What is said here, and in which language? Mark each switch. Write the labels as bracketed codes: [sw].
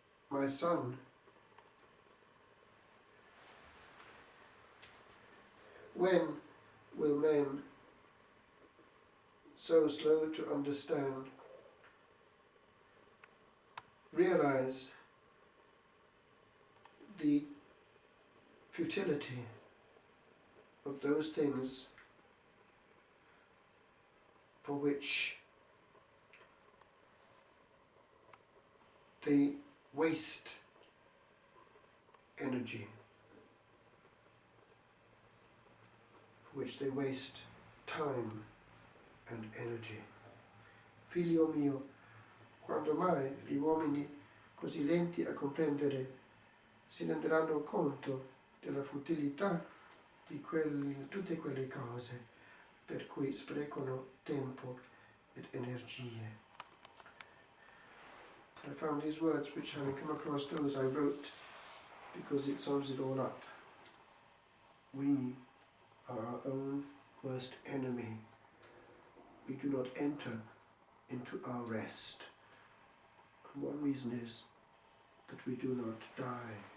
[en] My son, when will men, so slow to understand, realize the futility of those things for which they waste energy, for which they waste time and energy. [it] Figlio mio, quando mai gli uomini così lenti a comprendere si renderanno conto della futilità di tutte quelle cose per cui sprecano tempo ed energie. [en] I found these words, which having come across those I wrote, because it sums it all up. We are our own worst enemy. We do not enter into our rest. And one reason is that we do not die.